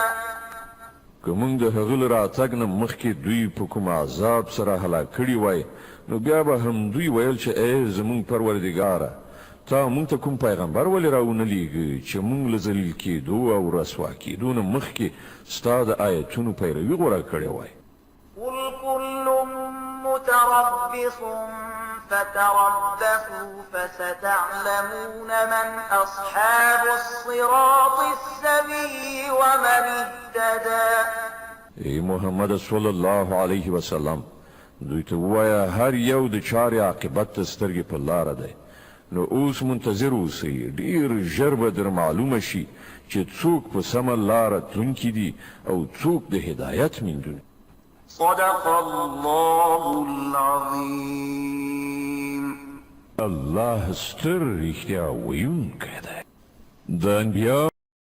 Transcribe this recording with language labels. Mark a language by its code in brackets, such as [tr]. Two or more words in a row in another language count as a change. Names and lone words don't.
[ps] که موږ د هغه له راتګ نه مخکې دوی په کوم عذاب سره هلاک کړي وای نو بیا به هم دوی ویل چې ای زموږ پروردګاره تا موږ ته کوم پیغمبر ولې راونه لیږه چې موږ له ذلیل کېدو او رسوا کېدو نه مخکې ستا د آیتونو پیروي غوره کړې وای [ar] قل كل متربص فتربصوا فستعلمون من أصحاب الصراط السوي ومن اهتدى [ps] ای محمد [ar] صلی الله علیه وسلم [ps] دوی ته ووایه هر یو د چارې عاقبت ته سترګې په لاره دی نو اوس منتظر اوسئ ډېر ژر به در معلومه شي چې څوک په سمه لاره تلونکي دي او څوک د هدایت میندونکي [ar] صدق الله العظيم [ps] الله ستر رښتیا ویونکی دی د انبیا